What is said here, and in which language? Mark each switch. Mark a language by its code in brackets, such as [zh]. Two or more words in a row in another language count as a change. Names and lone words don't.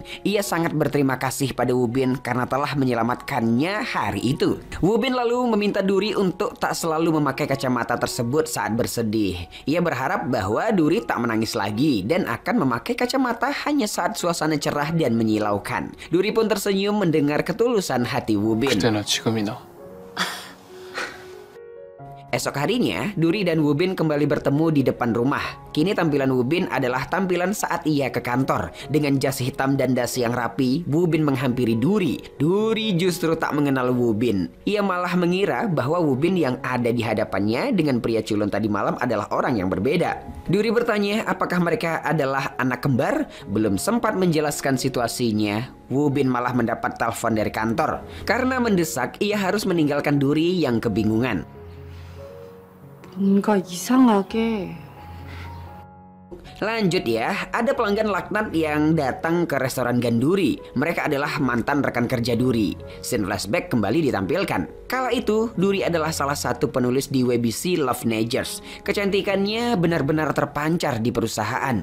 [id] Ia sangat berterima kasih pada Woo-bin karena telah menyelamatkannya hari itu. Woo-bin lalu meminta Duri untuk tak selalu memakai kacamata tersebut saat bersedih. Ia berharap bahwa Duri tak menangis lagi dan akan memakai kacamata hanya saat suasana cerah dan menyilaukan. Duri pun tersenyum mendengar ketulusan hati Woo-bin. [ko] 그때나 지금이나 [id] Esok harinya, Duri dan Woo-bin kembali bertemu di depan rumah. Kini tampilan Woo-bin adalah tampilan saat ia ke kantor. Dengan jas hitam dan dasi yang rapi, Woo-bin menghampiri Duri. Duri justru tak mengenal Woo-bin. Ia malah mengira bahwa Woo-bin yang ada di hadapannya dengan pria culun tadi malam adalah orang yang berbeda. Duri bertanya apakah mereka adalah anak kembar. Belum sempat menjelaskan situasinya, Woo-bin malah mendapat telepon dari kantor. Karena mendesak, ia harus meninggalkan Duri yang kebingungan. [ko] 뭔가 이상하게. [id] Lanjut ya, ada pelanggan laknat yang datang ke restoran Ganduri. Mereka adalah mantan rekan kerja Duri. [en] Scene flashback [id] kembali ditampilkan. Kala itu, Duri adalah salah satu penulis di [en] WBC Love Nagers. [id] Kecantikannya benar-benar terpancar di perusahaan.